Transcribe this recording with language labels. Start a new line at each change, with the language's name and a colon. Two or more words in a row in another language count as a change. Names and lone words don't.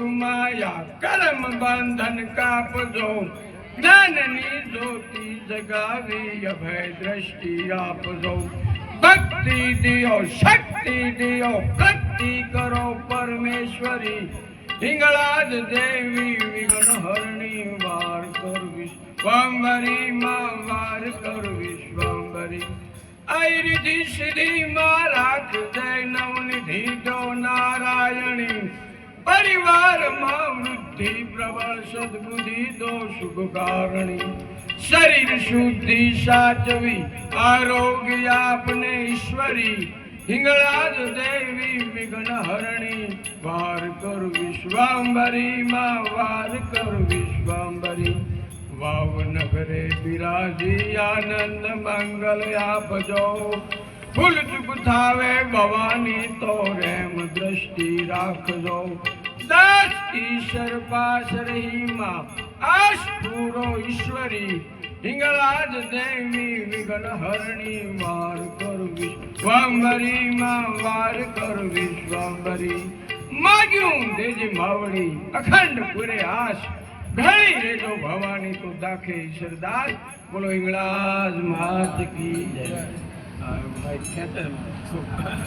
Gujarati: માયા કર્મ બંધન કાપજો જ્ઞાનની જ્યોતિ જગાવી અભય દૃષ્ટિ આપજો ભક્તિ દિયો શક્તિ દિયો ભક્તિ કરો પરમેશ્વરી હિંગલાજ દેવી વિઘ્ન હરણી વાર કર વિશ્વાંભરી માં વાર કર વિશ્વાંભરી રિધિ સિદ્ધિ માં રાખ જય નવનિધિ જો નારાયણી પરિવાર માં વૃદ્ધિ પ્રબળ સદ્બુદ્ધિ દો શુભ કારણી શરીર શુદ્ધિ સાચવી આરોગ્ય આપને ઈશ્વરી હિંગલાજ દેવી વિઘ્ન હરણી વાર કર વિશ્વાંભરી માં વાર કર વિશ્વાંભરી વાવ નગરે બિરાજી આનંદ મંગલ આપજો ભૂલ ચુક થાવે ભવાની તો રેમ દૃષ્ટિ રાખજો દાસ ઈશ્વર પાસ રહી માં આશ પૂરો ઈશ્વરી હિંગલાજ દેવી વિઘ્ન હરણી વાર કર વિશ્વાંભરી માં વાર કર વિશ્વાંભરી માગ્યું દેજી માવડી અખંડ પૂરે આશ ઘડી રે જો ભવાની તો દાખે ઈશ્વરદાસ
Hindi: बोलो हिंगलाज मात की जय।